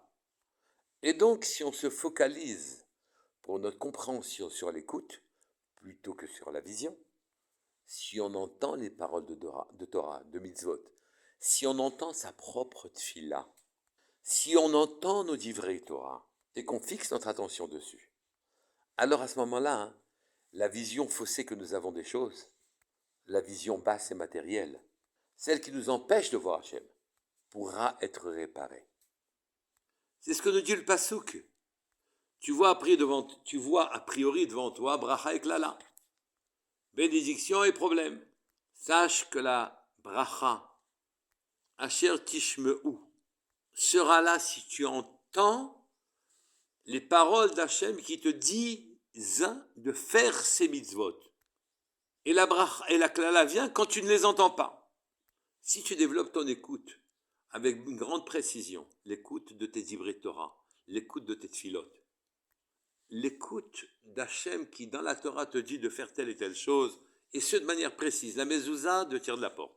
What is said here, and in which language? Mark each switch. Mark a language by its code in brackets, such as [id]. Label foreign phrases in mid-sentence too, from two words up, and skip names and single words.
[fr] Et donc, si on se focalise pour notre compréhension sur l'écoute, plutôt que sur la vision, si on entend les paroles de Torah, de mitzvot, si on entend sa propre tfila, si on entend nos [he] דברי תורה, [fr] et qu'on fixe notre attention dessus, alors à ce moment-là, la vision faussée que nous avons des choses, la vision basse et matérielle, celle qui nous empêche de voir Hachem, pourra être réparée. C'est ce que nous dit le Passouk. Tu vois a priori devant toi bracha et klala, bénédiction et problème. Sache que la bracha, [he] אשר תשמעו, [fr] sera là si tu entends les paroles d'Hachem qui te disent de faire ces mitzvot. Et la bracha et la klala vient quand tu ne les entends pas. Si tu développes ton écoute avec une grande précision, l'écoute de tes [he] דברי תורה, [fr] l'écoute de tes tfilot, l'écoute d'Hachem qui dans la Torah te dit de faire telle et telle chose, et ce de manière précise, la mezouza de tirer de la porte.